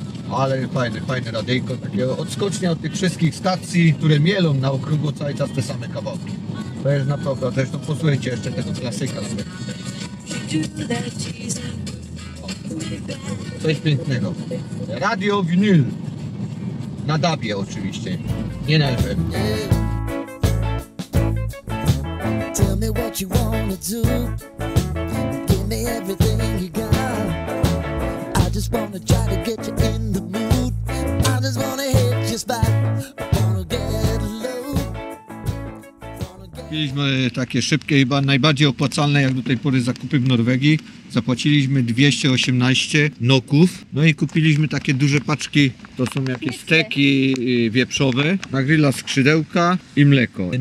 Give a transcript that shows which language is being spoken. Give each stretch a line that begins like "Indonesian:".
Polish: Ale fajne radyjko, takie odskocznie od tych wszystkich stacji, które mielą na okrągło cały czas te same kawałki. To jest naprawdę, zresztą posłuchajcie jeszcze tego klasyka. Coś pięknego. Radio Vinyl. Na DAB-ie oczywiście, nie na FM.
English: Tell me what you wanna do. Give me everything you got. I just wanna try to get you in the mood. I just wanna hit you back. I wanna get low.
Polish: Kupiliśmy takie szybkie, chyba najbardziej opłacalne jak do tej pory zakupy w Norwegii. Zapłaciliśmy 218 noków. No i kupiliśmy takie duże paczki, to są jakieś steki wieprzowe, na grilla skrzydełka i mleko.